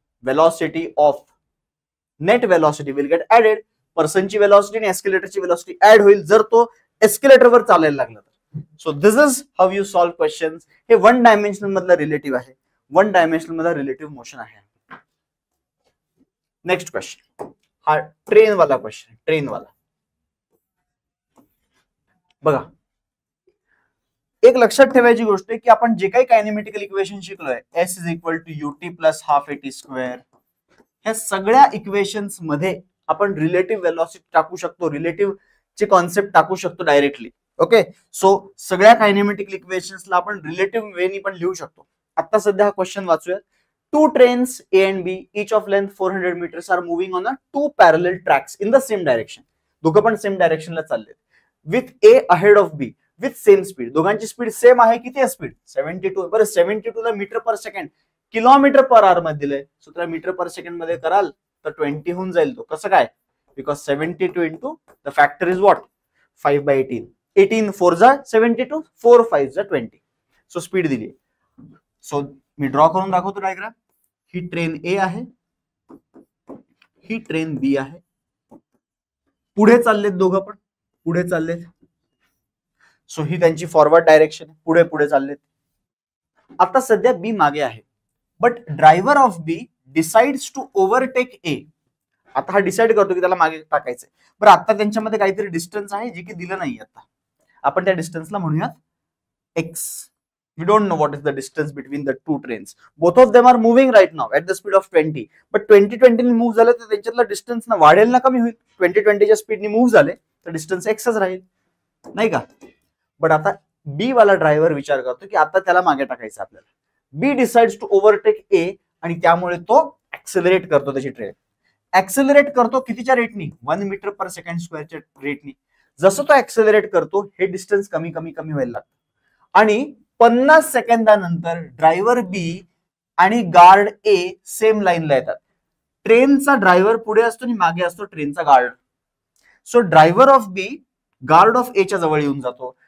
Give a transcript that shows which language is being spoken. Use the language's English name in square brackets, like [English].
[English] Velocity of net velocity will get added. [Marathi] पर्सनची velocity आणि एस्केलेटरची velocity add होईल जर तो एस्केलेटरवर चालायला लागला तर. [English] So this is how you solve questions. [Marathi] हे 1 डायमेन्शनल मधला रिलेटिव्ह आहे, 1 डायमेन्शनल मधला रिलेटिव्ह मोशन आहे. नेक्स्ट क्वेश्चन, हा ट्रेन वाला क्वेश्चन. ट्रेन वाला बघा, एक लक्षात ठेवायची गोष्ट आहे की आपण जे काही कायनेमॅटिकल इक्वेशन शिकलोय, S = UT + ½ AT², ह्या सगळ्या इक्वेशन्स मध्ये आपण रिलेटिव्ह वेलॉसिटी टाकू शकतो, रिलेटिव्ह चे कॉन्सेप्ट टाकू शकतो डायरेक्टली. ओके, सो सगळ्या कायनेमॅटिकल इक्वेशन्सला आपण रिलेटिव्ह वेनी पण लिहू शकतो. आता सध्या हा question वाचूया. [English] Two trains A and B, each of length 400 meters are moving on a two parallel tracks in the same direction. [Marathi] दोघं पण सेम डायरेक्शनला चालले. [English] With A ahead of B with same speed. [Marathi] दोघांची स्पीड सेम आहे. किती आहे speed? 72. बरं 72 ला metre पर second kilometre per hour मध्ये दिलंय. सो त्याला मीटर पर सेकंड मध्ये कराल तर 20 होऊन जाईल तो. कसं काय? [English] Because 72 into the factor is what? [Marathi] 5/18. 18 4 जा 72, 4 5 जा 20. सो स्पीड दिली. सो मी ड्रॉ करून दाखवतो डायग्राम. ही ट्रेन ए आहे, ही ट्रेन बी आहे. पुढे चाललेत दोघं पण, पुढे चाललेत. सो ही त्यांची फॉरवर्ड डायरेक्शन, पुढे पुढे चाललेत. आता सध्या बी मागे आहे. [English] But driver of B decides to overtake A. [Marathi] आता हा डिसाइड करतो की त्याला मागे टाकायचंय. बरं आता त्यांच्यामध्ये काहीतरी डिस्टन्स आहे जे की दिलं नाही. आता आपण त्या डिस्टन्सला म्हणूयात x. [English] We don't know what is the distance between the two trains. Both of them are moving right now at the speed of 20. [Marathi] But 20 ने मूव्ह झाले तर त्यांच्यातला डिस्टन्स ना वाढेल ना कमी होईल? 20 च्या स्पीडने मूव्ह झाले तर डिस्टन्स एक्सच राहील, नाही का? बट आता बी वाला ड्रायव्हर विचार करतो की आता त्याला मागे टाकायचं आपल्याला. [English] B decides to overtake A [Marathi] आणि त्यामुळे तो ऍक्सेलरेट करतो त्याची ट्रेन. ऍक्सेलरेट करतो कितीच्या रेटनी? 1 मीटर पर सेकंड स्क्वेअरच्या रेटनी. जसं तो ऍक्सेलरेट करतो हे डिस्टन्स कमी कमी कमी व्हायला लागतं आणि 50 सेकंदानंतर ड्रायव्हर बी आणि गार्ड ए सेम लाईनला येतात. ट्रेनचा ड्रायव्हर पुढे असतो आणि मागे असतो ट्रेनचा guard. So driver of B guard of ए च्या जवळ येऊन जातो.